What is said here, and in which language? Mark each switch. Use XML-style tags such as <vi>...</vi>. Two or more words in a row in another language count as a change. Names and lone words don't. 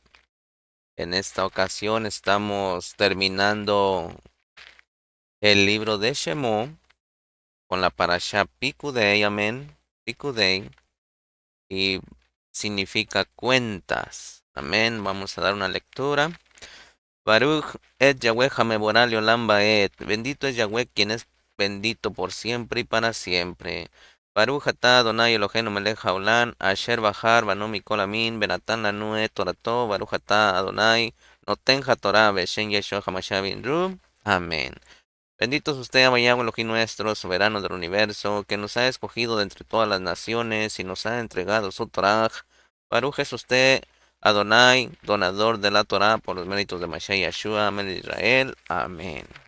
<es>En esta ocasión estamos terminando el libro de Shemó con la parashá Pikudei, amén, Pikudei, y significa cuentas, amén. Vamos a dar una lectura.</es> <he>ברוך את יהוה המבורך לעולם ועד.</he> <es>Bendito es Yahweh quien es bendito por siempre y para siempre.</es> <he>ברוך אתה אדני אלהינו מלך העולם אשר בחר בנו מכל העמים ונתן לנו את תורתו. ברוך אתה אדני נותן התורה בשם ישוע המשיח בן רו.</he> <es>Amén. Bendito es usted, Yahweh Elohim nuestro, soberano del universo, que nos ha escogido de entre todas las naciones y nos ha entregado su Torah. Baruch es usted, Adonai, donador de la Torah por los méritos de Mashiach Yeshua, amén de Israel. Amén.</es>